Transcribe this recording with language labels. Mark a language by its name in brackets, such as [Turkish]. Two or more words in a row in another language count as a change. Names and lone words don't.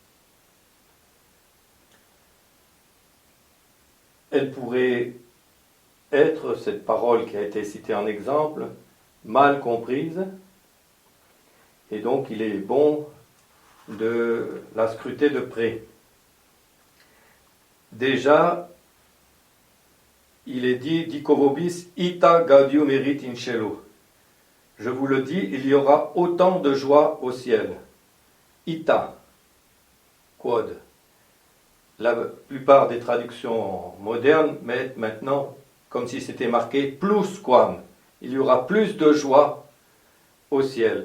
[French] Elle pourrait être, cette parole qui a été citée en exemple, mal comprise, et donc il est bon de la scruter de près. Déjà, il est dit, [Latin] dico vobis, ita gaudium erit in cielo. [French] Je vous le dis, il y aura autant de joie au ciel. [Latin] Ita, quod. [French] La plupart des traductions modernes mettent maintenant comme si c'était marqué [Latin] plus quam. [French] Il y aura plus de joie au ciel.